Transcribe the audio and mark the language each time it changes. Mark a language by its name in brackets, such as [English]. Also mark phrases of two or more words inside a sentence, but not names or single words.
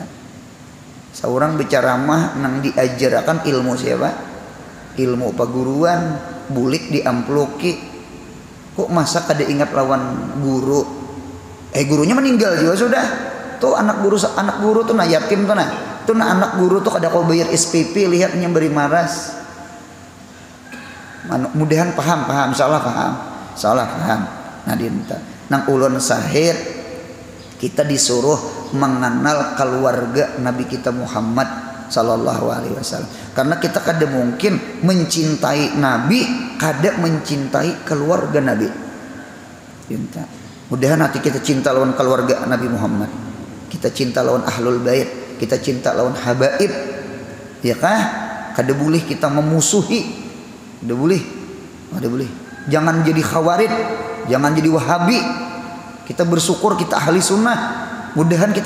[Banjar] saurang bicara mah nang diajarakan ilmu siapa ilmu paguruan bulik diamploki kok masa kada ingat lawan guru gurunya meninggal juga sudah tuh anak guru tuh nah yatim tuh nah anak guru tuh kada kau bayar SPP lihatnya beri maras mudahan paham salah paham nah dinta nang ulun sahid kita disuruh mengenal keluarga Nabi kita Muhammad [Arabic] sallallahu alaihi wasallam [Banjar] karena kita kada mungkin mencintai Nabi kada mencintai keluarga Nabi dinta mudahan hati kita cinta lawan keluarga Nabi Muhammad kita cinta lawan ahlul bait kita cinta lawan habaib ya kah kada boleh kita memusuhi kada boleh jangan jadi khawarid jangan jadi wahabi kita bersyukur kita ahli sunnah mudahan kita